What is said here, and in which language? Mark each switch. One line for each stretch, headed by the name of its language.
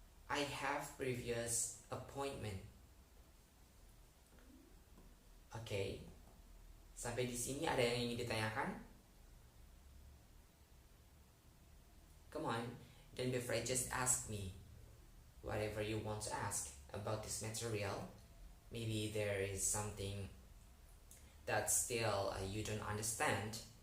English: I have previous appointment. Okay.
Indonesian: Sampai di sini ada yang ingin ditanyakan?
English: Come on, don't be afraid, just ask me whatever you want to ask about this material. Maybe there is something that still you don't understand.